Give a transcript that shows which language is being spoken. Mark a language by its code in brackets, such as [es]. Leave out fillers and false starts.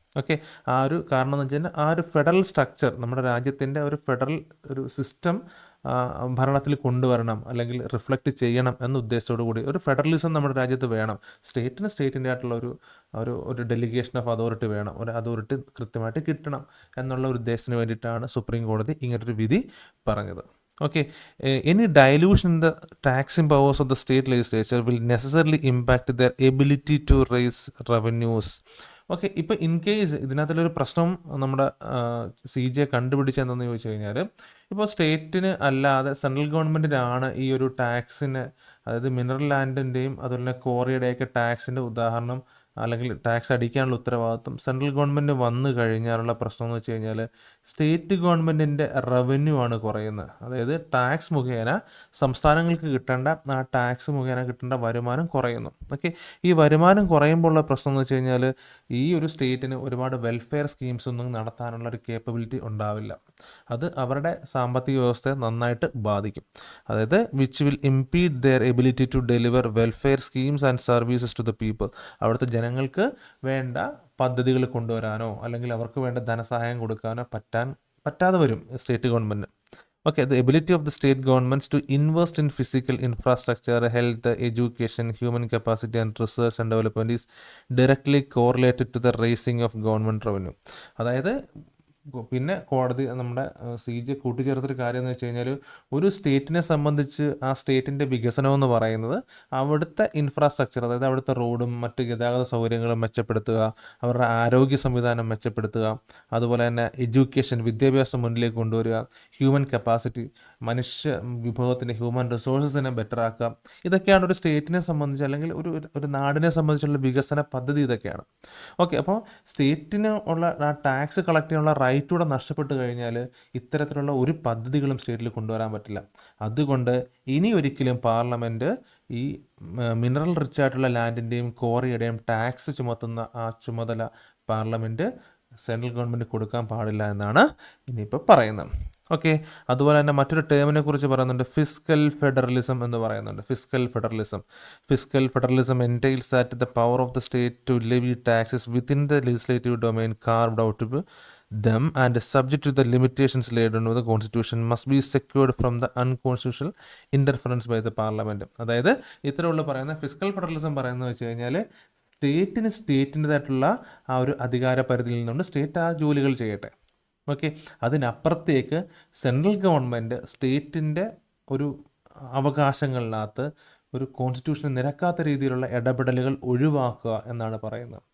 [ml] Okay, ആ ഒരു കാരണം എന്ന് വെച്ച് കഴിഞ്ഞാൽ ആ ഒരു ഫെഡറൽ സ്ട്രക്ചർ, നമ്മുടെ രാജ്യത്തിൻ്റെ ഒരു ഫെഡറൽ ഒരു സിസ്റ്റം ഭരണത്തിൽ കൊണ്ടുവരണം അല്ലെങ്കിൽ റിഫ്ലക്റ്റ് ചെയ്യണം എന്ന ഉദ്ദേശത്തോടു കൂടി ഒരു ഫെഡറലിസം നമ്മുടെ രാജ്യത്ത് വേണം. സ്റ്റേറ്റിന് സ്റ്റേറ്റിൻ്റെ ആയിട്ടുള്ള ഒരു ഡെലിഗേഷൻ ഓഫ് അതോറിറ്റി വേണം, ഒരു അതോറിറ്റി കൃത്യമായിട്ട് കിട്ടണം എന്നുള്ള ഒരു ഉദ്ദേശത്തിന് വേണ്ടിയിട്ടാണ് സുപ്രീം കോടതി ഇങ്ങനൊരു വിധി പറഞ്ഞത്. [en] Okay, any dilution in the taxing powers of the state legislature will necessarily impact their ability to raise revenues. [ml] Okay, ഇപ്പോൾ ഇൻ കേസ് ഇതിനകത്തുള്ളൊരു പ്രശ്നം നമ്മുടെ CJ കണ്ടുപിടിച്ചതെന്ന് ചോദിച്ചു കഴിഞ്ഞാൽ, ഇപ്പോൾ സ്റ്റേറ്റിന് അല്ലാതെ സെൻട്രൽ ഗവൺമെൻറ്റിനാണ് ഈ ഒരു ടാക്സിന്, അതായത് മിനറൽ ലാൻഡിൻ്റെയും അതുപോലെ ക്വാറിയുടെയൊക്കെ ടാക്സിൻ്റെ ഉദാഹരണം അല്ലെങ്കിൽ ടാക്സ് അടിക്കാനുള്ള ഉത്തരവാദിത്വം സെൻട്രൽ ഗവൺമെൻറ് വന്നു കഴിഞ്ഞാലുള്ള പ്രശ്നം എന്ന് വെച്ച് കഴിഞ്ഞാൽ, സ്റ്റേറ്റ് ഗവൺമെൻറ്റിൻ്റെ റവന്യൂ ആണ് കുറയുന്നത്. അതായത് ടാക്സ് മുഖേന സംസ്ഥാനങ്ങൾക്ക് കിട്ടേണ്ട ആ ടാക്സ് മുഖേന കിട്ടേണ്ട വരുമാനം കുറയുന്നു. ഓക്കെ, ഈ വരുമാനം കുറയുമ്പോൾ ഉള്ള പ്രശ്നം എന്ന് വെച്ച് കഴിഞ്ഞാൽ, ഈ ഒരു സ്റ്റേറ്റിന് ഒരുപാട് വെൽഫെയർ സ്കീംസ് ഒന്നും നടത്താനുള്ള ഒരു കേപ്പബിലിറ്റി ഉണ്ടാവില്ല. അത് അവരുടെ സാമ്പത്തിക വ്യവസ്ഥയെ നന്നായിട്ട് ബാധിക്കും. അതായത് [en] Which will impede their ability to deliver welfare schemes and services to the people. [ml] അവിടുത്തെ ജനങ്ങൾക്ക് വേണ്ട പദ്ധതികൾ കൊണ്ടുവരാനോ അല്ലെങ്കിൽ അവർക്ക് വേണ്ട ധനസഹായം കൊടുക്കാനോ പറ്റാതെ വരും state government. [en] Okay, the ability of the state governments to invest in physical infrastructure, health, education, human capacity and research and development is directly correlated to the raising of government revenue. [ml] അതായത് പിന്നെ കോടതി നമ്മുടെ CJ കൂട്ടിച്ചേർത്തൊരു കാര്യം എന്ന് വെച്ച് കഴിഞ്ഞാൽ, ഒരു സ്റ്റേറ്റിനെ സംബന്ധിച്ച് ആ സ്റ്റേറ്റിൻ്റെ വികസനം എന്ന് പറയുന്നത് അവിടുത്തെ ഇൻഫ്രാസ്ട്രക്ചർ, അതായത് അവിടുത്തെ റോഡും മറ്റ് ഗതാഗത സൗകര്യങ്ങളും മെച്ചപ്പെടുത്തുക, അവരുടെ ആരോഗ്യ സംവിധാനം മെച്ചപ്പെടുത്തുക, അതുപോലെ തന്നെ എഡ്യൂക്കേഷൻ, വിദ്യാഭ്യാസം മുന്നിലേക്ക് കൊണ്ടുവരിക, ഹ്യൂമൻ കപ്പാസിറ്റി, മനുഷ്യ വിഭവത്തിൻ്റെ ഹ്യൂമൻ റിസോഴ്സസിനെ ബെറ്റർ ആക്കുക. ഇതൊക്കെയാണ് ഒരു സ്റ്റേറ്റിനെ സംബന്ധിച്ച് അല്ലെങ്കിൽ ഒരു നാടിനെ സംബന്ധിച്ചുള്ള വികസന പദ്ധതി ഇതൊക്കെയാണ്. ഓക്കെ, അപ്പോൾ സ്റ്റേറ്റിന് ഉള്ള ആ ടാക്സ് കളക്ട് ചെയ്യാനുള്ള റൈറ്റൂടെ നഷ്ടപ്പെട്ട് കഴിഞ്ഞാൽ ഇത്തരത്തിലുള്ള ഒരു പദ്ധതികളും സ്റ്റേറ്റിൽ കൊണ്ടുവരാൻ പറ്റില്ല. അതുകൊണ്ട് ഇനി ഒരിക്കലും പാർലമെൻറ്റ് ഈ മിനറൽ റിച്ച് ആയിട്ടുള്ള ലാൻഡിൻ്റെയും ക്വാറിയുടെയും ടാക്സ് ചുമത്തുന്ന ആ ചുമതല പാർലമെൻറ്റ് സെൻട്രൽ ഗവൺമെൻറ് കൊടുക്കാൻ പാടില്ല എന്നാണ് ഇനിയിപ്പോൾ പറയുന്നത്. ഓക്കെ. അതുപോലെ തന്നെ മറ്റൊരു ടേമിനെ കുറിച്ച് പറയുന്നുണ്ട്, ഫിസ്ക്കൽ ഫെഡറലിസം എന്ന് പറയുന്നുണ്ട്. [en] Fiscal federalism entails that the power of the state to levy taxes within the legislative domain carved out to them and subject to the limitations laid under the constitution must be secured from the unconstitutional interference by the parliament. [ml] അതായത് ഇത്തരമുള്ള പറയുന്ന fiscal federalism പറയുന്നത് വെച്ച് കഴിഞ്ഞാൽ സ്റ്റേറ്റിൻ്റെതായിട്ടുള്ള ആ ഒരു അധികാര പരിധിയിൽ നിന്നുകൊണ്ട് സ്റ്റേറ്റ് ആ ജോലികൾ ചെയ്യട്ടെ. ഓക്കെ. അതിനപ്പുറത്തേക്ക് സെൻട്രൽ ഗവൺമെൻറ് സ്റ്റേറ്റിൻ്റെ ഒരു അവകാശങ്ങളിനകത്ത് ഒരു കോൺസ്റ്റിറ്റ്യൂഷന് നിരക്കാത്ത രീതിയിലുള്ള ഇടപെടലുകൾ ഒഴിവാക്കുക എന്നാണ് പറയുന്നത്.